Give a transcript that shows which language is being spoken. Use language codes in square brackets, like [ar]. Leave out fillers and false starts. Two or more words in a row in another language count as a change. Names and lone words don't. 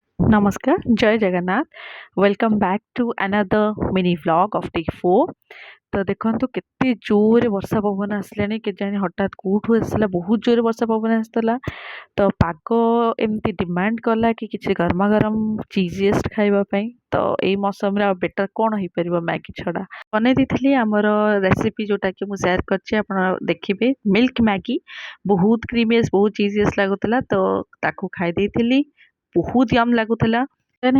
[en] Namaskar, Jai Jagannath. Welcome back to another mini vlog of day 4. [or] ତ ଦେଖନ୍ତୁ କେତେ ଜୋରରେ ବର୍ଷା ପବନ ଆସିଲାଣି କେଜାଣି ହଠାତ୍ କୋଉଠୁ ଆସିଲା ବହୁତ ଜୋରରେ ବର୍ଷା ପବନ ଆସିଥିଲା ତ ପାଗ ଏମିତି ଡିମାଣ୍ଡ କଲା କି କିଛି ଗରମା ଗରମ ଚିଜିଏଷ୍ଟ ଖାଇବା ପାଇଁ ତ ଏଇ ମୌସମରେ ଆଉ ବେଟର କ'ଣ ହେଇପାରିବ ମ୍ୟାଗି ଛଡ଼ା ବନେଇ ଦେଇଥିଲି ଆମର ରେସିପି ଯୋଉଟାକି ମୁଁ ସେୟାର କରିଛି ଆପଣ ଦେଖିବେ ମିଲ୍କ ମ୍ୟାଗି ବହୁତ କ୍ରିମିୟସ୍ ବହୁତ ଚିଜିଏଷ୍ଟ ଲାଗୁଥିଲା ତ ତାକୁ ଖାଇ ଦେଇଥିଲି ବହୁତ ୟମ୍ ଲାଗୁଥିଲା ଦେନ୍